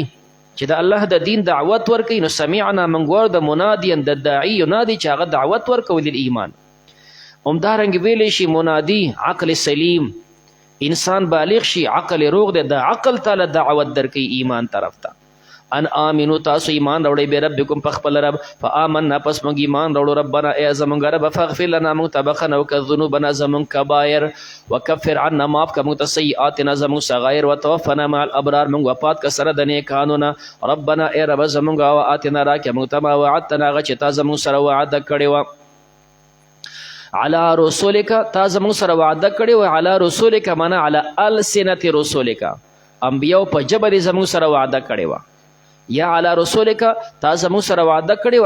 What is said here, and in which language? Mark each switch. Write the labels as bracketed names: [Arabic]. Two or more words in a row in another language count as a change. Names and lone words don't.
[Pashto] چې د الله د دین دعوت ورکوي نو سمعنا مونږ واورېد منادیا د داعي ینادي چې هغه دعوت ورکوي للایمان همدارنګې ویلی شي منادي عقل سلیم انسان بالغ شي عقل روغ دی د عقل تعالی دعوت درکوي ایمان طرف ته [Arabic] ان آمنو [Pashto] تاسو ایمان راوړئ بربکم په خپل رب فآمنا پس موږ ایمان راوړو ربنا ای زمونږ رب [Arabic] فاغفر لنا [Pashto] موږ ته بخښنه وکړه ذنوبنا زمونږ کبایر [Arabic] وکفر عنا [Pashto] معاف کړه موږ ته سیئاتنا زمونږ صغایر [Arabic] وتوفنا مع الابرار [Pashto] موږ وفات کړه سره د نیکانو نه ربنا ای رب زمونږ وآتنا راکړه موږ ته [Arabic] ما وعدتنا [Pashto] هغه چې تا زمونږ سره وعده کړې وه [Arabic] علی رسولک [Pashto] تا زمونږ سره وعده کړې وه [Arabic] علی رسولک [Pashto] معنا [Arabic] علی السنت رسولک [Pashto] انبیاو په ژبه دې زمونږ سره وعده کړې وه یا [Arabic] علی رسولک [Pashto] تا زمونږ سره وعده کړې